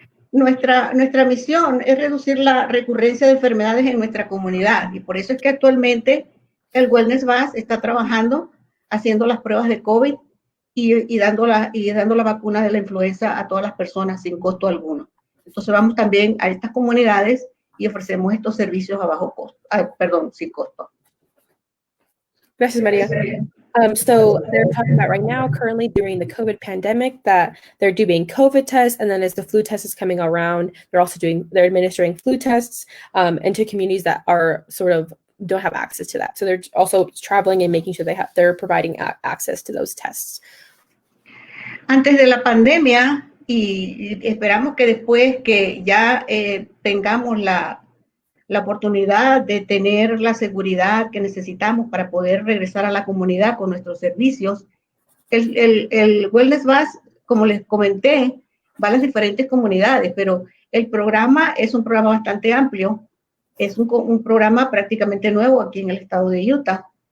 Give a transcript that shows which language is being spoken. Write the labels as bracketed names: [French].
[Spanish] Nuestra misión es reducir la recurrencia de enfermedades en nuestra comunidad y por eso es que actualmente el Wellness Bus está trabajando, haciendo las pruebas de COVID y dando la vacuna de la influenza a todas las personas sin costo alguno. Entonces vamos también a estas comunidades y ofrecemos estos servicios a bajo costo, sin costo. Gracias, María. [English] So they're talking about right now, currently during the COVID pandemic, that they're doing COVID tests, and then as the flu test is coming around, they're administering flu tests into communities that are don't have access to that. So they're also traveling and making sure they're providing access to those tests. [Spanish] Antes de la pandemia, y esperamos que después que ya tengamos la oportunidad de tener la seguridad que necesitamos para poder regresar a la comunidad con nuestros servicios, el Wellness Bus, como les comenté, va a las diferentes comunidades, pero el programa es un programa bastante amplio, es un programa prácticamente nuevo aquí en el estado de Utah.